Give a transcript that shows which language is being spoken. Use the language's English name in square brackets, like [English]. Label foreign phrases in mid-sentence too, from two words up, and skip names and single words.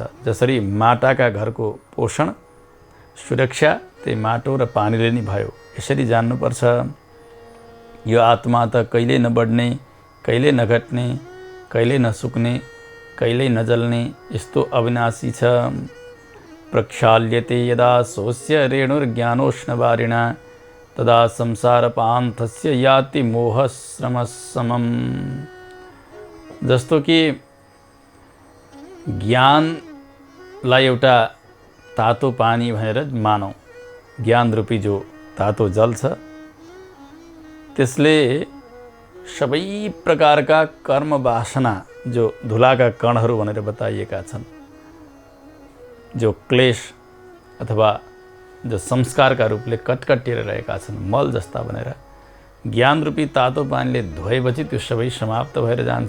[Nepali] जसरी माटाका घरको पोषण सुरक्षा त्यही माटो र पानीले नै भयो। यसरी जान्नुपर्छ। यो आत्मा त कहिले नबढ्ने, कहिले नघट्ने, कहिले नसुक्ने, कहिले नजल्ने, यस्तो अविनाशी छ। [Sanskrit] प्रक्षाल्यते यदा सोऽस्य रेणुर्ज्ञानोष्णवारिणा तदा संसारपान्थस्य याति मोहश्रमसमम्। [Nepali] जस्तो कि ज्ञानलाई एउटा तातो पानी भनेर मानौँ, ज्ञान रूपी जो तातो जल छ त्यसले सबै प्रकारका कर्म वासना, जो धुलाका कणहरू भनेर बताइएका छन्, जो क्लेश अथवा जो संस्कारका रूपले कटकटिएर रहेका छन्, मल जस्ता भनेर ज्ञान रूपी तातो पानीले धोएपछि त्यो सबै समाप्त भएर जान्छ।